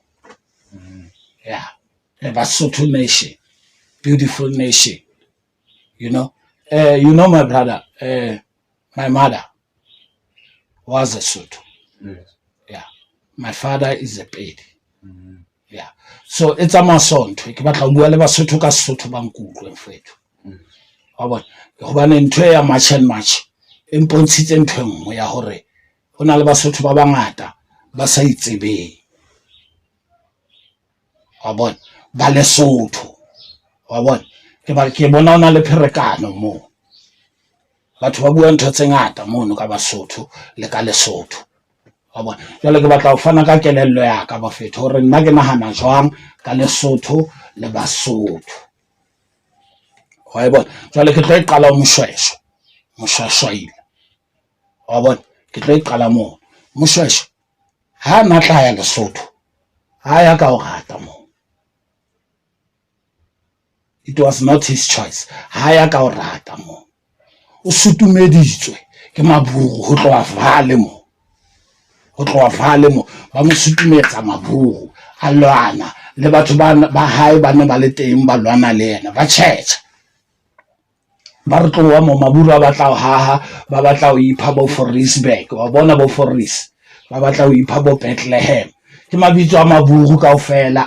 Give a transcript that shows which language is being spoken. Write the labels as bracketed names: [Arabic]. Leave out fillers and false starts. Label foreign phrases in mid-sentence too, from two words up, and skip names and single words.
[English] Yeah, the Basotho nation, beautiful nation. You know, my brother, my mother was a Sotho. Yes. Yeah, my father is a Pedi. Yeah, so it's a masonto. [Southern Sotho] Ke batla bua le Basotho ka Sotho ba nkutlwe mfethu. Wa bona, hobane ntwe ya [English] match and match [Southern Sotho] e mpontshitse ntho e nngwe ya hore ho na le Basotho ba bangata ba sa itsebeng wa bona ba Lesotho wa bona ke bona ona le pherekano moo batho ba bua ntho tse ngata mono ka Basotho le ka Lesotho wa bona jwale ke batla ho fana ka kelello ya ka Bafethu hore nna ke nahana jwang ka Lesotho le Basotho wa bona jwale ke tlo e qala Moshweshwe wa bona ke tlo e qala moo Moshweshwe ha na tla ya Lesotho ha ya ka o rata moo [English] it was not his choice [Southern Sotho] ha ya ka o rata moo o sutumeditswe ke maburu ho tloha vale mo ba mo sutumetsa maburu a lwana le batho ba hae ba ne ba le teng ba lwana le yena ba tjhetjha ba re tloha mo maburu a batla ho haha ba batla ho ipha bo Fourrysburg wa bona bo Fourrys ba batla ho ipha bo Bethlehem ke mabitso a maburu kaofela